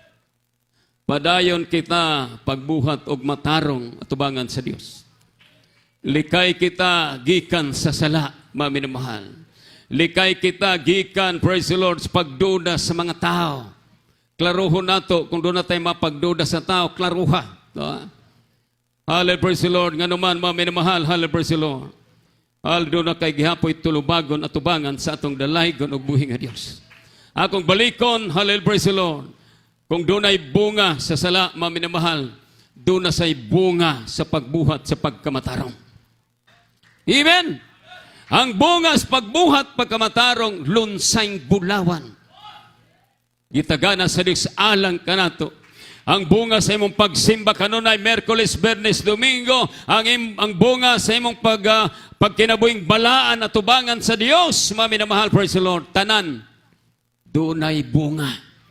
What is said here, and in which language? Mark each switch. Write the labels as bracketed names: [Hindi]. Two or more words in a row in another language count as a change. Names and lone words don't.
[Cebuano] Padayon kita pagbuhat og matarong atubangan sa Dios. Likay kita gikan sa sala, maminamahal. Likay kita gikan, [English] praise the Lord, [Cebuano] sa pagduda sa mga tao. Klaruhon nato [Filipino] kung doon na tayo mapagduda sa tao, [Cebuano] klaruha. No? [English] Hallelujah, praise the Lord. [Cebuano] Nga naman, maminamahal, [English] hallelujah, praise the Lord. [Cebuano] Hallelujah, doon na kay gihapoy tulubagon atubangan sa atong dalaygon og buhi nga Dios. Akong balikon, [English] hallelujah, praise the Lord. [Cebuano] Kung doon ay bunga sa sala, maminamahal, doon na say bunga sa pagbuhat sa pagkamatarong. Amen? Ang bunga sa pagbuhat pagkamatarong, lunsayng bulawan. Gitagana sa Diyos alang kanato. Ang bunga sa imong pagsimba kanunay Merkules, Bernes, Domingo, ang bunga sa imong pagkinabuhing balaan at tubangan sa Diyos, maminamahal, [English] praise the Lord, [Cebuano] tanan, doon ay bunga.